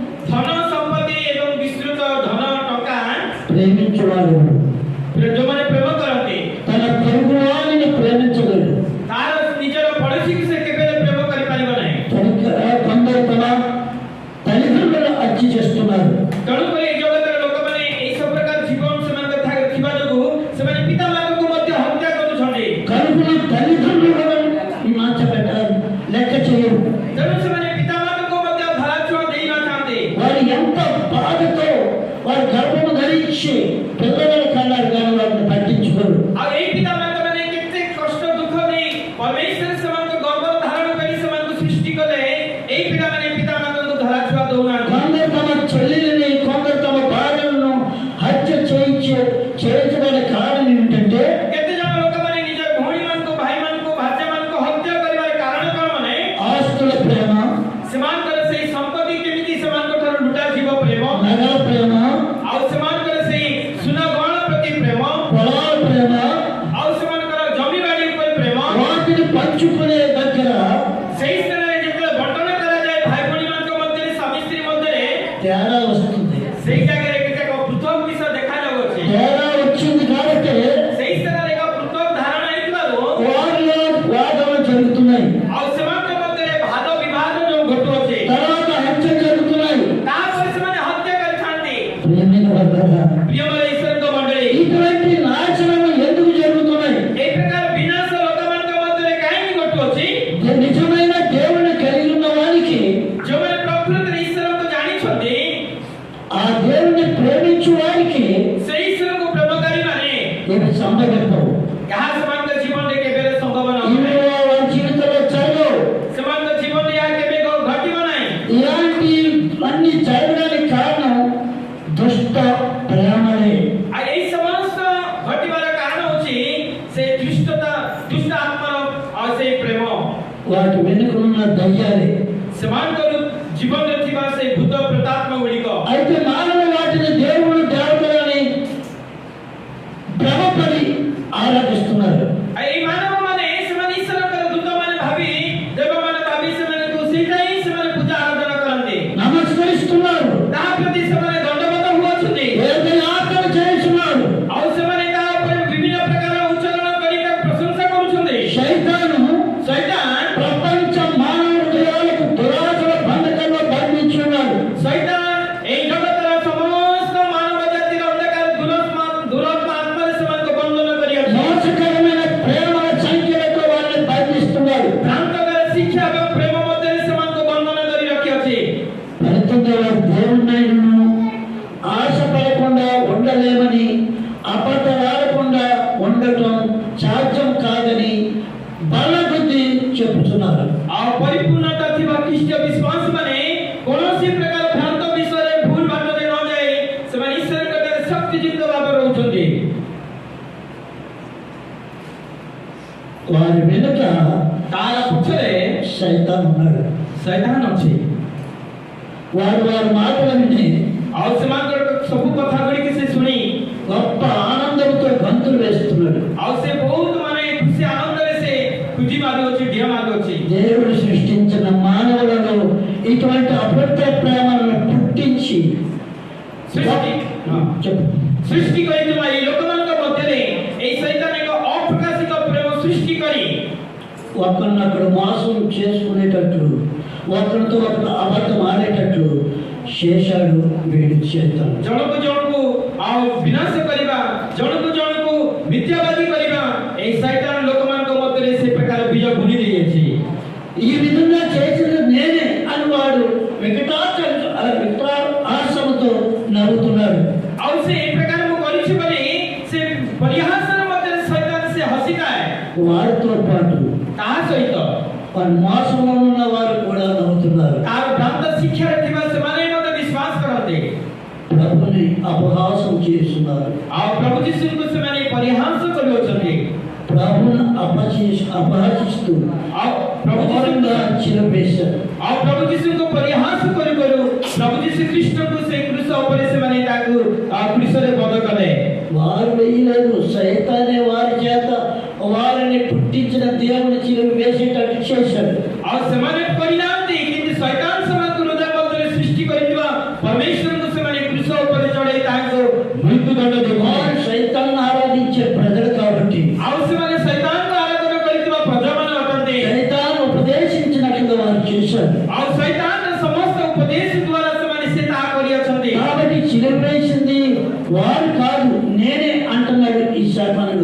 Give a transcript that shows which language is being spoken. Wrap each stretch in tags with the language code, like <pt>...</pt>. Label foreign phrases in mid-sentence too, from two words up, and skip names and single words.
<or>ଧନ ସମ୍ପତ୍ତି ଏବଂ ବିସ୍ତୃତ ଧନ ଟଙ୍କା</or> <te>ప్రేమించేవాడు</te> <or>ଯୋଉମାନେ ପ୍ରେମ କରନ୍ତି</or> <te>తన పొరుగు వారిని ప్రేమించలేడు.</te> <or>ତାର ନିଜର ପଡ଼ୋଶୀକୁ ସେ କେବେ ପ୍ରେମ କରିପାରିବ ନାହିଁ।</or> <te>కొందరు తమ తల్లిదండ్రులను హత్య చేస్తున్నారు.</te> <or>ତେଣୁକରି ଏ ଜଗତର ଲୋକମାନେ ଏଇ ସବୁ ପ୍ରକାର ଜୀବନ ସେମାନଙ୍କ ଥିବା ଯୋଗୁଁ ସେମାନେ ପିତାମାତାଙ୍କୁ ମଧ୍ୟ ହତ୍ୟା କରୁଛନ୍ତି।</or> <te>కడుపులో తల్లిదండ్రులను మార్చబెట్టారు, లెక్క చేయరు.</te> <or>ତେଣୁ ସେମାନେ ପିତାମାତାଙ୍କୁ ମଧ୍ୟ ଧରାଛୁଆଁ ଦେଇନଥାନ୍ତି।</or> <te>వారు ఎంత బాధతో వారు గర్భము ధరించి పిల్లలను కన్నారు కానీ వారిని పట్టించుకోరు.</te> <or>ଆଉ ଏଇ ପିତାମାତାମାନେ କେତେ କଷ୍ଟ ଦୁଃଖ ଦେଇ ପରମେଶ୍ୱର ସେମାନଙ୍କ ଗର୍ଭ ଧାରଣ କରି ସେମାନଙ୍କୁ ସୃଷ୍ଟି କଲେ ଏଇ ପିଲାମାନେ ପିତାମାତାଙ୍କୁ ଧରାଛୁଆଁ ଦଉନାହାନ୍ତି।</or> <te>కొందరు తమ చెల్లెలని, కొందరు తమ భార్యలను హత్య చేయించడానికి కారణం ఏమిటంటే</te> <or>କେତେ ଜଣ ଲୋକମାନେ ନିଜ ଭଉଣୀମାନଙ୍କୁ ଭାଇମାନଙ୍କୁ ଭାର୍ଯ୍ୟାମାନଙ୍କୁ ହତ୍ୟା କରିବାର କାରଣ କଣ ମାନେ</or> <te>ఆస్తుల ప్రేమ,</te> <or>ସେମାନଙ୍କର ସେଇ ସମ୍ପତ୍ତି କେମିତି ସେମାନଙ୍କଠାରୁ ଲୁଟାଯିବ ପ୍ରେମ,</or> <te>నగల ప్రేమ,</te> <or>ଆଉ ସେମାନଙ୍କର ସେଇ ସୁନା ଗହଣା ପ୍ରତି ପ୍ରେମ,</or> <te>పొలాల ప్రేమ,</te> <or>ଆଉ ସେମାନଙ୍କର ଜମିବାଡ଼ି ଉପରେ ପ୍ରେମ।</or> <te>వాటిని పంచుకునే దగ్గర</te> <or>ସେଇ ସ୍ଥାନରେ ଯେତେବେଳେ ବଣ୍ଟନ କରାଯାଏ ଭାଇ ଭଉଣୀମାନଙ୍କ ମଧ୍ୟରେ ସ୍ୱାମୀ ସ୍ତ୍ରୀ ମଧ୍ୟରେ</or> <te>తేడా వస్తుంది.</te> <or>ସେଇ ଜାଗାରେ କେତେକ ପୃଥକ ବିଷୟ ଦେଖାଯାଉଅଛି।</or> <te>తేడా వచ్చింది కాబట్టి</te> <or>ସେଇ ସ୍ଥାନରେ ଏକ ପୃଥକ ଧାରଣା ହେଇଥିବାରୁ</or> <te>వారిలో వాదనలు జరుగుతున్నాయి,</te> <or>ଆଉ ସେମାନଙ୍କ ମଧ୍ୟରେ ଭାଦ ବିବାଦ ଯୋଉ ଘଟୁଅଛି</or> <te>తర్వాత హత్య జరుగుతున్నాయి.</te> <or>ତାପରେ ସେମାନେ ହତ୍ୟା କରିଥାନ୍ତି।</or> <te>ప్రేమిన వర్గారా,</te> <or>ପ୍ରିୟମର ଈଶ୍ୱରଙ୍କ ମଣ୍ଡଳୀ,</or> <te>ఇటువంటి నాశనం ఎందుకు జరుగుతున్నాయి?</te> <or>এই ପ୍ରକାର ବିନାଶ ଲୋକମାନଙ୍କ ମଧ୍ୟରେ କାହିଁକି ଘଟୁଅଛି?</or> <te>నిజమైన దేవుని కలిగి ఉన్న వారికి,</te> <or>ଯୋଉମାନେ ପ୍ରକୃତରେ ଈଶ୍ୱରଙ୍କୁ ଜାଣିଛନ୍ତି</or> <te>ఆ దేవుని ప్రేమించు వారికి</te> <or>ସେଇ ଈଶ୍ୱରଙ୍କୁ ପ୍ରେମକାରୀ ମାନେ</or> <te>ఇవి సంభవించవు.</te> <or>କାହା ସେମାନଙ୍କ ଜୀବନରେ କେବେ ସମ୍ଭବ</or> <te>ఇవి</te> <or>ନୁହେଁ।</or> <te>వారి జీవితంలో జరగవు.</te> <or>ସେମାନଙ୍କ ଜୀବନରେ ଏହା କେବେ ଘଟିବ ନାହିଁ।</or> <te>ఇలాంటి అన్ని జరగడానికి కారణం దుష్ట ప్రేమలే.</te> <or>ଆଉ ଏଇ ସମସ୍ତ ଘଟିବାର କାରଣ ହେଉଛି ସେ ଦୁଷ୍ଟ ଆତ୍ମାର ଆଉ ସେଇ ପ୍ରେମ,</or> <te>వాటి వెనుకనున్న దయ్యాలే.</te> <or>ସେମାନଙ୍କର ଜୀବନରେ ଥିବା ସେଇ ଭୂତ ପ୍ରେତାତ୍ମା ଗୁଡ଼ିକ।</or> <te>అయితే మానవ వాటిని దేవుడు దేవతలని భ్రమపడి ఆరాధిస్తున్నారు.</te> <or>ଆଉ ଏଇ ମାନବମାନେ ସେମାନେ ଈଶ୍ୱରଙ୍କର ଦୂତମାନେ ଭାବି ଦେବମାନେ ଭାବି ସେମାନଙ୍କୁ ସେଇଟା ହିଁ ସେମାନେ ପୂଜା ଆରାଧନା କରନ୍ତି।</or> <te>నమస్కరిస్తున్నారు,</te> <or>ତାହା ପ୍ରତି ସେମାନେ ଦଣ୍ଡବତ ହୁଅଛନ୍ତି।</or> <te>దేవుని ఆరాధన చేస్తున్నారు.</te> <or>ଆଉ ସେମାନେ ତା ଉପରେ ବିଭିନ୍ନ ପ୍ରକାର ଉଚ୍ଚାରଣ କରି ତାକୁ ପ୍ରଶଂସା କରୁଛନ୍ତି।</or> <te>శైతాను</te> <or>ଶୈତାନ</or> <te>ప్రపంచ మానవ హృదయాలకు దురాశల బంధకంలో బంధించి ఉన్నాడు.</te> <or>ଶୈତାନ ଏଇ ଜଗତର ସମସ୍ତ ମାନବ ଜାତିର ଅନ୍ଧକାର ଦୁରାତ୍ମା ଆତ୍ମାରେ ସେମାନଙ୍କୁ ବନ୍ଧନ କରିଅଛି।</or> <te>మోసకరమైన ప్రేమల సంఖ్యలతో వాళ్ళని బంధిస్తున్నాడు.</te> <or>ଭ୍ରାନ୍ତକର ଶିକ୍ଷା ଏବଂ ପ୍ରେମ ମଧ୍ୟରେ ସେମାନଙ୍କୁ ବନ୍ଧନ କରି ରଖିଅଛି।</or> <te>ఫలితంగా వారు దేవుడినైనను ఆశపడకుండా ఉండలేమని, అబద్ధలాడకుండా ఉండటం సాధ్యం కాదని బలబుద్ధి చెబుతున్నారు.</te> <or>ଆଉ ପରିପୂର୍ଣ୍ଣତା ଥିବା ଖ୍ରୀଷ୍ଟ ବିଶ୍ୱାସୀମାନେ କୌଣସି ପ୍ରକାର ଭ୍ରାନ୍ତ ବିଷୟରେ ଭୁଲ ବାଟରେ ନ ଯାଇ ସେମାନେ ଈଶ୍ୱରଙ୍କ ଠାରେ ଶକ୍ତିଯୁକ୍ତ ଭାବରେ ରହୁଛନ୍ତି।</or> <te>వారి వెనుక</te> <or>ତାର ପଛରେ</or> <te>సైతాన్ ఉన్నాడు.</te> <or>ଶୈତାନ ଅଛି।</or> <te>వారు వారి మాటలు విని</te> <or>ଆଉ ସେମାନଙ୍କର ସବୁ କଥା ଗୁଡ଼ିକ ସେ ଶୁଣି</or> <te>గొప్ప ఆనందంతో గంతులు వేస్తున్నాడు.</te> <or>ଆଉ ସେ ବହୁତ ମାନେ ଖୁସି ଆନନ୍ଦରେ ସେ ଖୁଜି ମାରୁଅଛି, ଢିଅ ମାରୁଅଛି।</or> <te>దేవుడు సృష్టించిన మానవులలో ఇటువంటి అబద్ధ ప్రేమలను పుట్టించి చెప్పు.</te> <or>ସୃଷ୍ଟି କରିଥିବା ଏଇ ଲୋକମାନଙ୍କ ମଧ୍ୟରେ ଏଇ ଶୈତାନ ଏକ ଅପ୍ରକାଶିତ ପ୍ରେମ ସୃଷ୍ଟି କରି</or> <te>ఒకరినొకడు మోసం చేసుకునేటట్లు, ఒకరితో ఒకరు అబద్ధం ఆడేటట్లు చేశాడు వీడి చేస్తాడు.</te> <or>ଜଣକୁ ଜଣକୁ ଆଉ ବିନାଶ କରିବା, ଜଣକୁ ଜଣକୁ ମିଥ୍ୟାବାଦୀ କରିବା, ଏଇ ଶୈତାନ ଲୋକମାନଙ୍କ ମଧ୍ୟରେ ସେ ପ୍ରକାର ବୀଜ ବୁଣି ଦେଇଅଛି।</or> <te>ఈ విధంగా చేసిన నేనే అని వాడు ఆశతో నవ్వుతున్నాడు.</te> <or>ଆଉ ସେ ଏ ପ୍ରକାର ମୁଁ କରିଛି ବୋଲି ସେ ପରିହାସର ମଧ୍ୟରେ ଶୈତାନ ସେ ହସିଥାଏ।</or> <te>వారితో పాటు</te> <or>ତାହା ସହିତ</or> <te>వారి మోసంలో ఉన్న వారు కూడా నవ్వుతున్నారు.</te> <or>ତାର ଭ୍ରାନ୍ତ ଶିକ୍ଷାରେ ଥିବା ସେମାନେ ମଧ୍ୟ ବିଶ୍ୱାସ କରନ୍ତି।</or> <te>ప్రభుని అపహాసం చేస్తున్నారు.</te> <or>ଆଉ ପ୍ରଭୁ ଯୀଶୁଙ୍କୁ ସେମାନେ ପରିହାସ କରୁଅଛନ୍ତି।</or> <te>ప్రభుని అపహసిస్తూ</te> <or>ଆଉ ପ୍ରଭୁ</or> <te>ఘోరంగా చిరవేశారు.</te> <or>ଆଉ ପ୍ରଭୁ ଯୀଶୁଙ୍କୁ ପରିହାସ କରୁ କରୁ ପ୍ରଭୁ ଯୀଶୁ ଖ୍ରୀଷ୍ଟଙ୍କୁ ସେ କ୍ରୁଶ ଉପରେ ସେମାନେ ତାକୁ କ୍ରୁଶରେ ବଧ କଲେ।</or> <te>వారు వేయలేదు, సైతానే వారి చేత వారిని పుట్టించిన దేవుని చిలువ వేసేటట్టు చేశాడు.</te> <or>ଆଉ ସେମାନେ କରିନାହାନ୍ତି, କିନ୍ତୁ ଶୈତାନ ସେମାନଙ୍କୁ ହୃଦୟ ମଧ୍ୟରେ ସୃଷ୍ଟି କରିଥିବା ଉପରେ ଚଢ଼େଇ ତାଙ୍କୁ ମୃତ୍ୟୁଦଣ୍ଡ ଦେଉଥିଲେ।</or> <te>వారు సైతాన్ని ఆరాధించే ప్రజలు కాబట్టి</te> <or>ଆଉ ସେମାନେ ଶୈତାନଙ୍କୁ ଆରାଧନା କରିଥିବା ପ୍ରଜାମାନେ ଅଟନ୍ତି।</or> <te>సైతాన్ ఉపదేశించినట్లుగా వారు చేశారు।</te> <or>ଆଉ ଶୈତାନର ସମସ୍ତ ଉପଦେଶ ଦ୍ୱାରା ସେମାନେ ସେ ତାହା କରିଅଛନ୍ତି।</or> <te>కాబట్టి చిలివేసింది వారు కాదు నేనే అంటున్నాడు ఈ శాపనుడు।</te>